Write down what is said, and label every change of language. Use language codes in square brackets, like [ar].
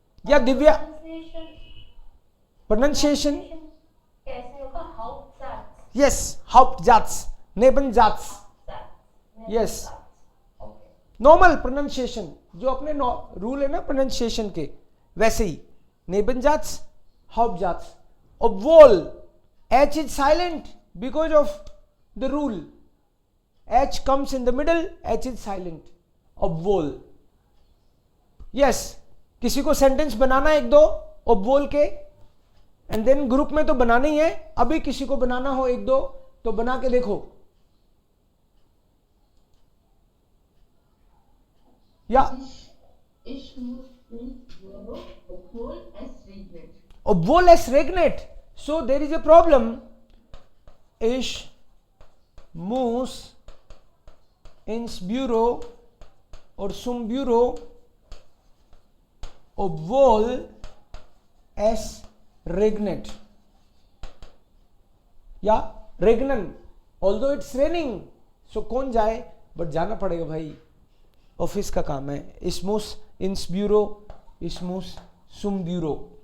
[hi] या दिव्या, प्रोनाउंसिएशन कैसे होगा? Hauptsatz. [de] यस, हाउप्टजात्स, नेबनजात्स. [hi] Yes, normal pronunciation जो अपने रूल है ना प्रोनाउंसिएशन के, वैसे ही नेबनजात्स, Hauptsatz. [en] Obwohl H is silent because of the rule. H comes in the middle, H is silent. [de] Obwohl. [hi] Yes, किसी को सेंटेंस बनाना एक दो obwohl के, एंड देन ग्रुप में तो बनाना ही है. अभी किसी को बनाना हो एक दो तो बना के देखो. या [de] Ich muss ins Büro, obwohl es regnet. Obwohl es regnet. [en] So there is a problem. [de] Ich muss ins Büro or zum Büro, obwohl es regnet. [en] या regnen, although it's raining. [hi] So कौन जाए, बट जाना पड़ेगा भाई, office का काम है. [de] Ich muss ins Büro, ich muss zum Büro.